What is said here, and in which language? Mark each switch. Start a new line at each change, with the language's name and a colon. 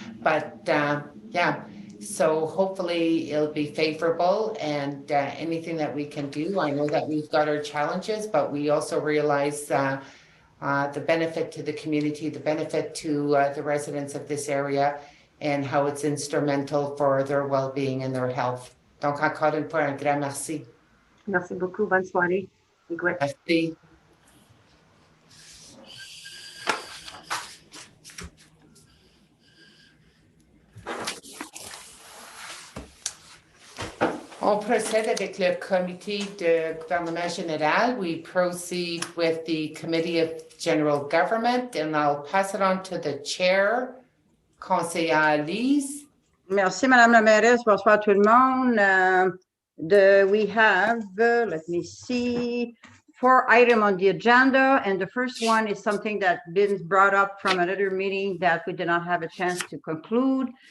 English: But yeah, so hopefully it'll be favorable and anything that we can do. I know that we've got our challenges, but we also realize the benefit to the community, the benefit to the residents of this area and how it's instrumental for their well-being and their health.
French: Donc, encore une fois, un grand merci. Merci beaucoup. Bonne soirée. Merci. On procède avec le comité de gouvernement général.
English: We proceed with the Committee of General Government, and I'll pass it on to the chair, Conseillère Lise.
French: Merci, Madame la Mairesse. Bonsoir tout le monde.
English: We have, let me see, 4 items on the agenda, and the first one is something that been brought up from another meeting that we did not have a chance to conclude.